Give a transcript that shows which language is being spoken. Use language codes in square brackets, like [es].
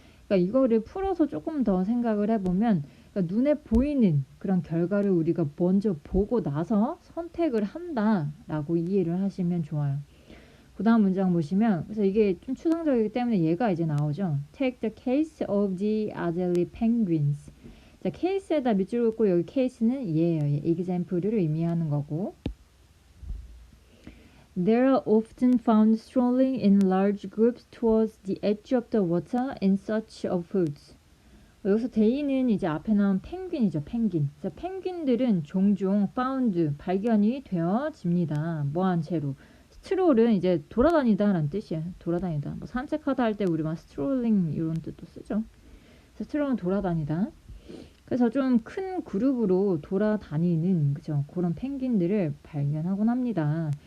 [ko] 그러니까 이거를 풀어서 조금 더 생각을 해보면 그러니까 눈에 보이는 그런 결과를 우리가 먼저 보고 나서 선택을 한다라고 이해를 하시면 좋아요. 그 다음 문장 보시면 그래서 이게 좀 추상적이기 때문에 얘가 이제 나오죠. [en] Take the case of the Adelie penguins. [ko] 자, 케이스에다 밑줄 긋고 여기 케이스는 얘예요. example를 의미하는 거고 [en] They are often found strolling in large groups towards the edge of the water in search of food. [ko] 여기서 데이는 이제 앞에 나온 펭귄이죠. 펭귄. 그래서 펭귄들은 종종 found, 발견이 되어집니다. 뭐한 채로. 스트롤은 이제 돌아다니다 라는 뜻이에요. 돌아다니다. 뭐 산책하다 할 때 우리 막 스트롤링 이런 뜻도 쓰죠. 스트롤은 돌아다니다. 그래서 좀 큰 그룹으로 돌아다니는 그죠 그런 펭귄들을 발견하곤 합니다.